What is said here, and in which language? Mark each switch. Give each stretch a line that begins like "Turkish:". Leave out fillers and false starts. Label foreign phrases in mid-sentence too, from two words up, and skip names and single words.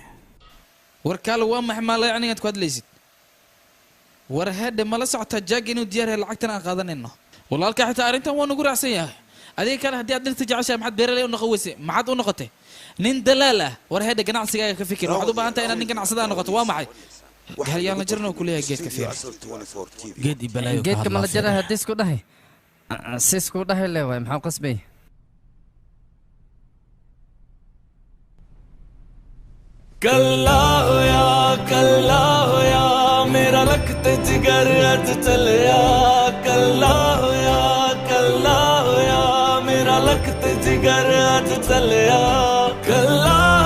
Somali: war kaale waa maxay maa la yacnigaad ku hadlaysid war hadhe ma la socotaa jaag inuu diyaar yahay lacagtan aan qaadanayno walaalka xitaa arrintan waa nagu raacsan yahay adiga kale haddii aad dhirta jeceshahay maxaad beeraley u noqon weyse maxaad u noqotay nin dalaal ah war hadhe ganacsigaaga ka fikir waxaad u baahan tahay inaad nin ganacsada noqoto waa maxay gahalyaan la jarna ku leeyahay geedka fiir geed i balaayo geedka ma la jara haddii isku dhahay si isku dhahay leewaay maxaa qasbay
Punjabi: ਕੱਲਾ ਹੋਇਆ ਮੇਰਾ ਰਕਤ ਜਿਗਰ ਅੱਜ ਚੱਲਿਆ ਕੱਲਾ ਹੋਇਆ ਮੇਰਾ ਰਕਤ ਜਿਗਰ ਅੱਜ ਚੱਲਿਆ ਕੱਲਾ